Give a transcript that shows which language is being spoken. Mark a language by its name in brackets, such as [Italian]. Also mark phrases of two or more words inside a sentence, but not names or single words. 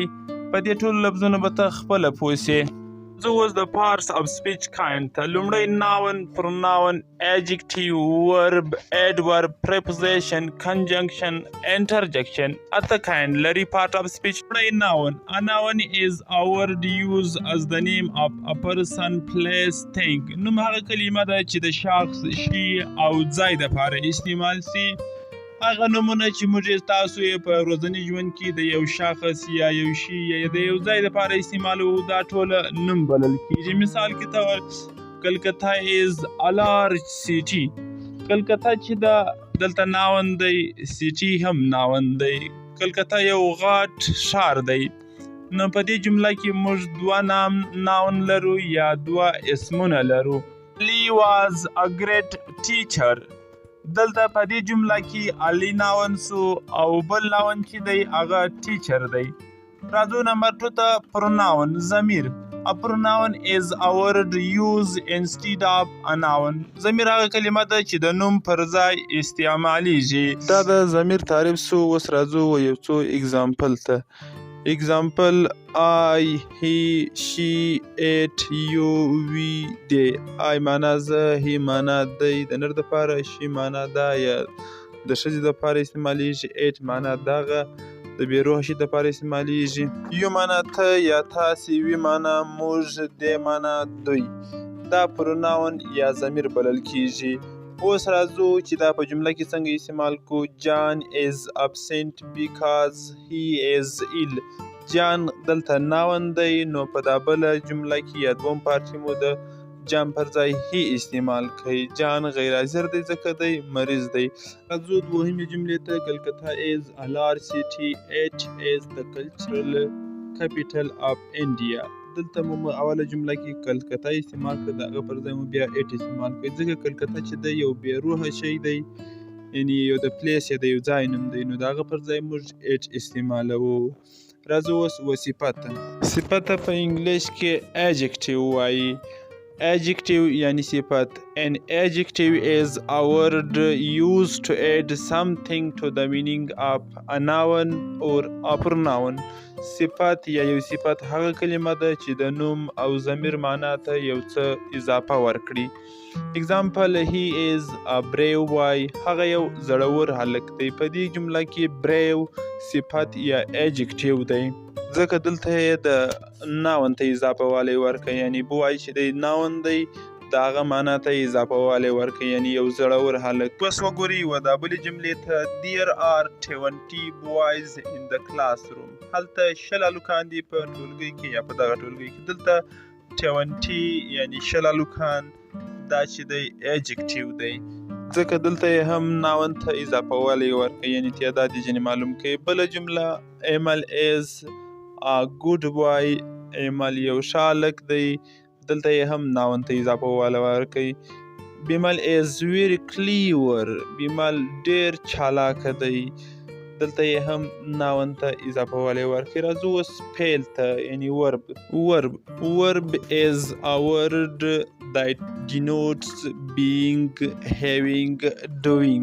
[Pashto] په دې ټولو لفظونو به ته خپله پوه سې. زه اوس د [English] parts of speech [Pashto] کاینډ ته لومړی [English] noun, pronoun, adjective, verb, adverb, preposition, conjunction, interjection. [Pashto] اته کاینډ لري [English] part of speech. [Pashto] لومړی ناون. [English] A noun is a word used as the name of a person, place, thing. [Pashto] نوم هغه کلمه ده چې د شخص، شي او ځای دپاره استعمال سي. هغه نومونه چې موږ تاسو یې په ورځني ژوند کې د یو شخص یا یو شي یا د یو ځای دپاره استعمالوو، دا ټوله نوم بلل کېږي. مثال کې ته [English] کلکته is a large city. [Pashto] کلکته چې ده دلته ناون دی، سیټي هم ناون دی. کلکته یو غټ ښار دی. نو په دې جمله کې موږ 2 ناون لرو یا 2 اسمونه لرو. [English] Lee was a great teacher. [Pashto] دلته په دې جمله کې علی ناون سو او بل ناون چې دی هغه ټیچر دی. راځو نمبر 2 ته پروناون، ضمیر. [English] A pronoun is a word used instead of a noun. [Pashto] ضمیر هغه کلمه ده چې د نوم پر ځای استعمالیږي. دا د ضمیر تعریف سو. اوس راځو یو څو اگزامپل ته. [English] اگزامپل I, he, she, it, you, we, they. [Pashto] I معنا زه، he معنا دی، د نر دپاره she معنا دا یا د ښځې دپاره استعمالیږي. it معنا دغه د بېروحه شي دپاره استعمالیږي. you معنا ته یا تاسې، we معنا موږ، they معنا دوی. دا پروناون یا ضمیر بلل کېږي. اوس راځو چې دا په جمله کې څنګه استعمال کو. [English] John is absent because he is ill. [Pashto] جان دلته ناون دی، نو په دا بله جمله کې یا دوم پارټ کې مو د جان پر ځای هی استعمال کوي. جان غیر حاضر دی ځکه دی مریض دی. راځو دوهمې جملې ته. [English] کلکته is a large city. It is the cultural capital of India. [Pashto] دلته مو اوله جمله کې کلکته استعمال کړه، د هغه پر ځای مو بیا اټ استعمال کړئ ځکه کلکته چې دی یو بېروحه شی دی، یعنې یو د پلیس یا د یو ځای نوم دی، نو د هغه پر ځای موږ اټ استعمالوو. راځو اوس صفت. صفت په انګلیش کې ایجکټیو وایي. ایجکټیو یعنی صفت. [English] An adjective is a word used to add something to the meaning of a noun or a pronoun. [Pashto] صفت یا یو صفت هغه کلمه ده چې د نوم او ضمیر معنا ته یو څه اضافه ورکړي. [English] example he is a brave boy. [Pashto] هغه یو زړور هلک دی. په دې جمله کې brave صفت یا ایجکټیو دی ځکه دلته یې د ناون ته اضافه والی ورکړي، یعنی بوای چې دی ناون دی د هغه معنا ته اضافه والی ورکړي، یعنی یو زړور هلک. اوس وګورئ و دا بلې جملې ته. [English] There are 20 boys in the classroom. [Pashto] هلته 20 هلکان دي په ټولګي کې یا په دغه ټولګي کې. دلته 20 یعنی 20 هلکان دا چې دی ایجکټیو دی ځکه دلته یې هم ناون ته اضافه والی ورکړي، یعنی تعداد یې ځینې معلوم کوي. بله جمله [English] Emil is a good boy. [Pashto] Emil یو ښه هلک دی، دلته یې هم ناون ته اضافه والی ورکړي. [English] بیمل is very clever. [Pashto] بیمل ډېر چالاکه دی، دلته یې هم ناون ته اضافه والی ورکړي. راځو اوس فعل ته یعنی ورب. [English] Verb is a word that denotes being, having, doing.